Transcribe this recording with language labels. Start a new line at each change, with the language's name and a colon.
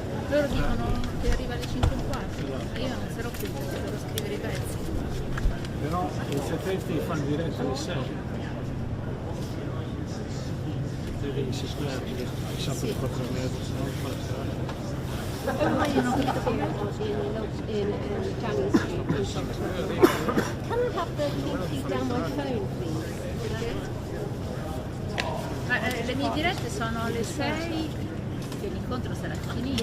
Italian: Loro dicono che arriva alle 5:15 e io non sarò qui perché devo scrivere i pezzi. Però i satelliti fanno diretta alle 6. Devi sicuramente sabato 4:30, se no Ormai io non ho capito come. in Downing Street.
English: Can I have the link down my phone, please?
Italian: Le mie dirette sono alle 6, che l'incontro sarà finito.